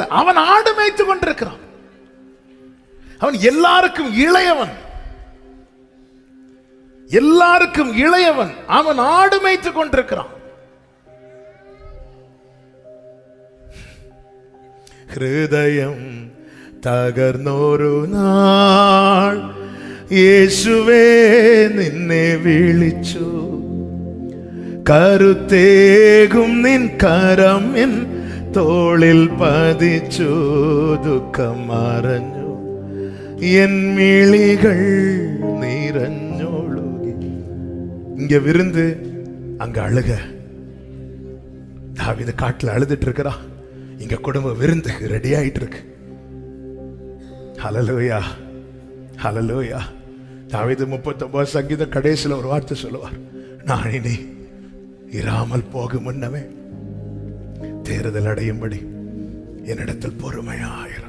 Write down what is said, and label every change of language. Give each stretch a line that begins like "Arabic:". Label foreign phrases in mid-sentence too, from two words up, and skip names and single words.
Tamil: அவன் ஆடு மேய்த்துக் கொண்டிருக்கிறான். அவன் எல்லாருக்கும் இளையவன், எல்லாருக்கும் இளையவன். அவன் ஆடு மேய்த்துக் கொண்டிருக்கிறான்.
Malayalam: ஹிருதயம் തകർന്നൊരു നാൾ യേശുവേ നിന്നെ വിളിച്ചു, കരുത്തേകും നിൻ കരം എൻ തോളിൽ പതിച്ചു, ദുഃഖം മറഞ്ഞു എൻ മിഴികൾ നിറഞ്ഞൊഴുകി.
Tamil: இங்க விருந்து அங்க அழுக. தாவீது காட்டுல அழுதுட்டு இருக்கிறா, இங்க குடும்ப விருந்துக்கு ரெடி ஆயிட்டு இருக்கு. ஹல்லேலூயா, ஹல்லேலூயா. தாவீது 39 சங்கீதம் கடைசியில் ஒரு வார்த்தை சொல்லுவார், நான் இனி இராமல் போகும் முன்னமே தேறுதல் அடையும்படி என்னிடத்தில் பொறுமையாயிரும்.